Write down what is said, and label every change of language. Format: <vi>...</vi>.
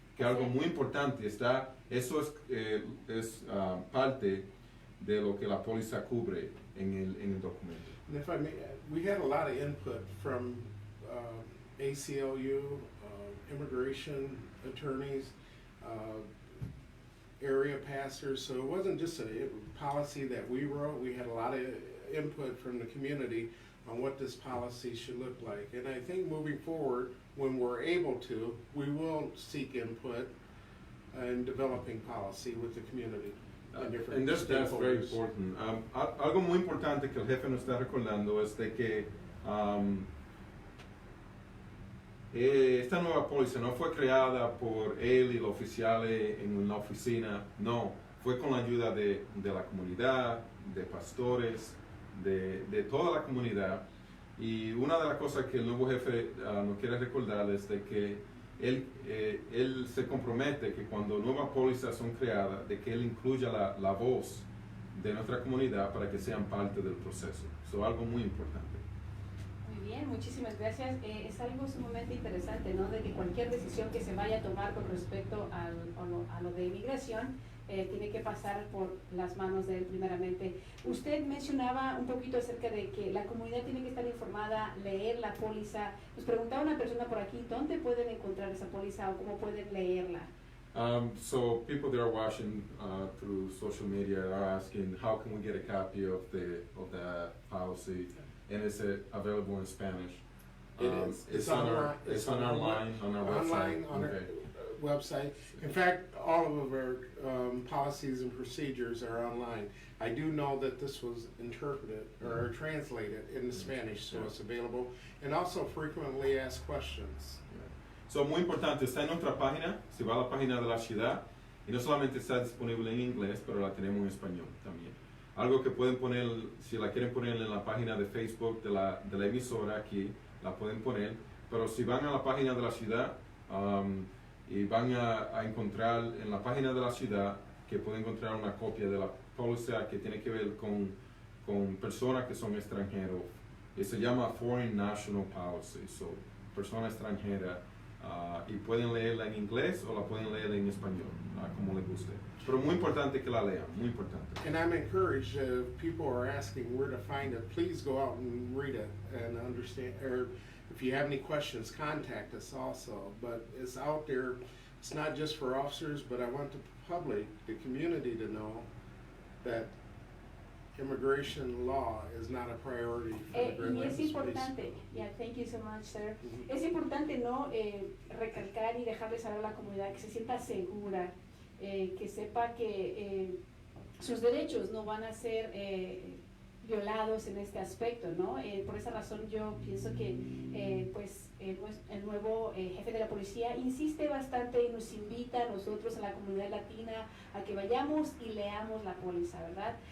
<es>Que algo muy importante eso es parte de lo que la póliza cubre en el documento.</es> <en>And if I may, we had a lot of input from ACLU, immigration attorneys, area pastors, so it wasn't just a policy that we wrote. We had a lot of input from the community on what this policy should look like. And I think moving forward, when we're able to, we will seek input in developing policy with the community. And that's very important.</en> <es>Algo muy importante que el jefe nos está recordando es de que esta nueva póliza no fue creada por él y los oficiales en la oficina, no, fue con la ayuda de la comunidad, de pastores, de toda la comunidad. Y una de las cosas que el nuevo jefe nos quiere recordar es de que él se compromete que cuando nuevas pólizas son creadas, de que él incluya la voz de nuestra comunidad para que sean parte del proceso. Eso es algo muy importante. Muy bien, muchísimas gracias. Es algo sumamente interesante, ¿no? De que cualquier decisión que se vaya a tomar con respecto a lo de inmigración tiene que pasar por las manos de él primeramente. Usted mencionaba un poquito acerca de que la comunidad tiene que estar informada, leer la póliza. Nos preguntaba una persona por aquí, ¿dónde pueden encontrar esa póliza o cómo pueden leerla?</es> <en>So people that are watching through social media are asking, how can we get a copy of the policy, and is it available in Spanish? It is. It's on our online on our website. On our website. In fact, all of our policies and procedures are online. I do know that this was interpreted or translated into Spanish, so it's available, and also frequently asked questions.</en> <es>So, muy importante, está en nuestra página, si va a la página de la ciudad, y no solamente está disponible en inglés, pero la tenemos en español también. Algo que pueden poner, si la quieren poner en la página de Facebook de la emisora aquí, la pueden poner, pero si van a la página de la ciudad y van a encontrar en la página de la ciudad que pueden encontrar una copia de la póliza que tiene que ver con personas que son extranjeros, y se llama Foreign National Policy, so persona extranjera. Y pueden leerla en inglés o la pueden leer en español, como les guste. Pero muy importante que la lean, muy importante.</es> <en>And I'm encouraged, if people are asking where to find it, please go out and read it and understand, or if you have any questions, contact us also. But it's out there, it's not just for officers, but I want the public, the community to know that immigration law is not a priority for the Grand</en> <es>Y es</es> <en>Rapids</en> <es>importante,</es> <en>yeah, thank you so much, sir.</en> <es>Es importante, ¿no? Recalcar y dejarle saber a la comunidad que se sienta segura, que sepa que sus derechos no van a ser violados en este aspecto, ¿no? Por esa razón yo pienso que pues el nuevo jefe de la policía insiste bastante y nos invita a nosotros, a la comunidad latina, a que vayamos y leamos la póliza, ¿verdad?</es>